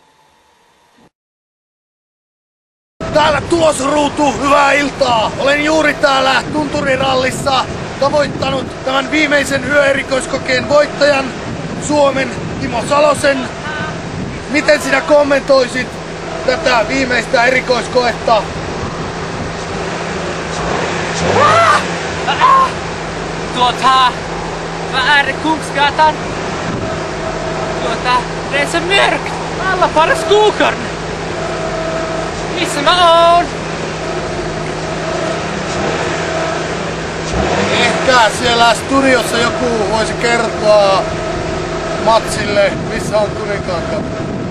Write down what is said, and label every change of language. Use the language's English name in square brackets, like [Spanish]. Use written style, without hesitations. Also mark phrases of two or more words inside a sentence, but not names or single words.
[Finnish] Täällä tulosruutu, hyvää iltaa! Olen juuri täällä tunturirallissa tavoittanut tämän viimeisen yöerikoiskokeen voittajan, Suomen Timo Salosen. Miten sinä kommentoisit tätä viimeistä erikoiskoetta? [Swedish] Vad är det Kungsgatan? Det är så mörkt! Alla bara skogar! [Finnish] Missä mä oon? Ehkä siellä studiossa joku voisi kertoa Matsille, missä on Kuninkaan katu.